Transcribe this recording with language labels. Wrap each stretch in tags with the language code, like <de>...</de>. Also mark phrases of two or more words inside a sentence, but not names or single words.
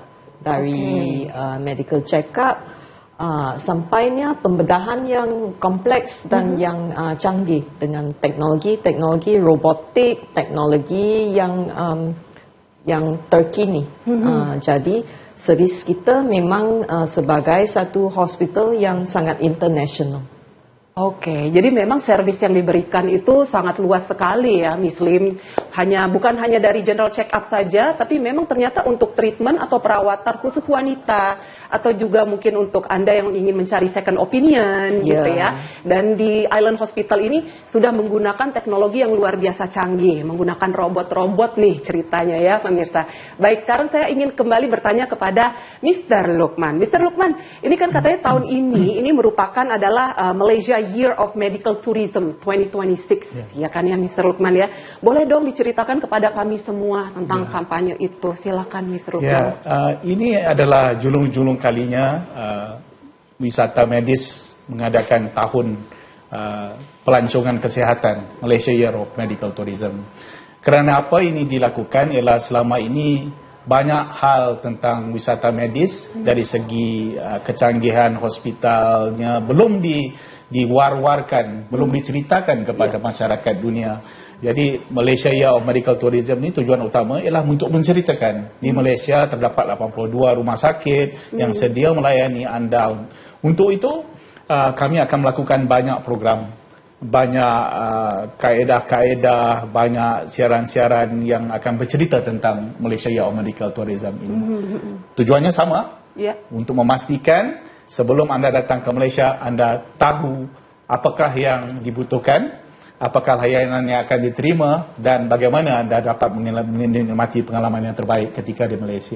<ms>Dari</ms> <en>medical check-up</en> <ms>sampainya pembedahan yang kompleks dan yang canggih dengan teknologi robotik, teknologi yang terkini. Jadi servis kita memang sebagai satu hospital yang sangat international.</ms> <id>Oke, jadi memang servis yang diberikan itu sangat luas sekali ya, Miss Lim. Bukan hanya dari</id> <en>general check up</en> <id>saja, tapi memang ternyata untuk treatment atau perawatan khusus wanita, atau juga mungkin untuk Anda yang ingin mencari</id> <en>second opinion</en> <id>gitu ya. Dan di Island Hospital ini sudah menggunakan teknologi yang luar biasa canggih, menggunakan robot-robot nih ceritanya ya pemirsa. Baik, sekarang saya ingin kembali bertanya kepada Mr. Lukman. Mr. Lukman, ini kan katanya tahun ini merupakan adalah Malaysia Year of Medical Tourism 2026, ya kan ya Mr. Lukman ya. Boleh dong diceritakan kepada kami semua tentang kampanye itu, silakan Mr. Lukman.</id> <ms>Ini adalah julung-julung kalinya wisata medis mengadakan tahun pelancongan kesihatan, Malaysia Year of Medical Tourism. Kerana apa ini dilakukan ialah selama ini banyak hal tentang wisata medis dari segi kecanggihan hospitalnya belum diwar-warkan, belum diceritakan kepada masyarakat dunia. Jadi Malaysia Year of Medical Tourism ni tujuan utama ialah untuk menceritakan di Malaysia terdapat 82 rumah sakit yang sedia melayani anda. Untuk itu kami akan melakukan banyak program, banyak kaedah-kaedah, banyak siaran-siaran yang akan bercerita tentang Malaysia Year of Medical Tourism ini. Tujuannya sama, untuk memastikan sebelum anda datang ke Malaysia, anda tahu apakah yang dibutuhkan, apakah layanan yang akan diterima, dan bagaimana anda dapat menikmati pengalaman yang terbaik ketika di Malaysia.</ms>